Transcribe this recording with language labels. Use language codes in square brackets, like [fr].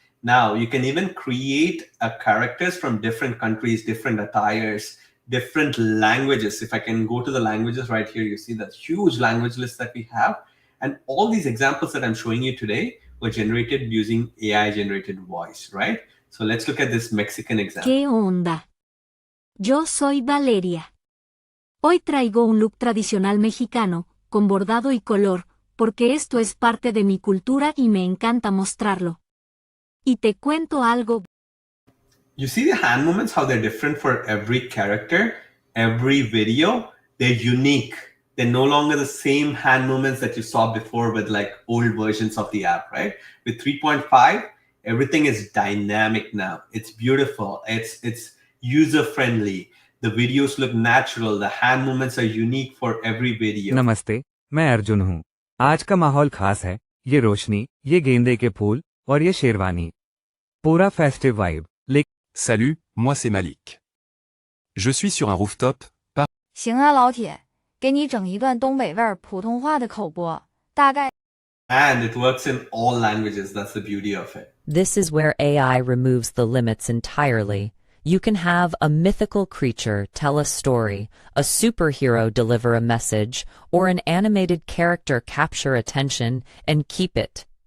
[en] Now you can even create characters from different countries, different attires, different languages. If I can go to the languages right here, you see that huge language list that we have. And all these examples that I'm showing you today were generated using AI generated voice, right? So let's look at this Mexican example. [es] ¿Qué onda? Yo soy Valeria. Hoy traigo un look tradicional mexicano, con bordado y color, porque esto es parte de mi cultura y me encanta mostrarlo. Y te cuento algo. [en] You see the hand movements, how they're different for every character, every video. They're unique. They're no longer the same hand movements that you saw before with like old versions of the app, right? With 3.5, everything is dynamic now. It's beautiful. It's user-friendly. The videos look natural. The hand movements are unique for every video. [hi] नमस्ते, मैं अर्जुन हूँ। आज का माहौल खास है, ये रोशनी, ये गेंदे के फूल, और ये शेरवानी। पूरा festive vibe, [fr] Salut, moi c'est Malik. Je suis sur un rooftop, [zh] 行啊，老铁，给你整一段东北味儿普通话的口播，大概。 [en] And it works in all languages. That's the beauty of it. This is where AI removes the limits entirely. You can have a mythical creature tell a story, a superhero deliver a message, or an animated character capture attention and keep it.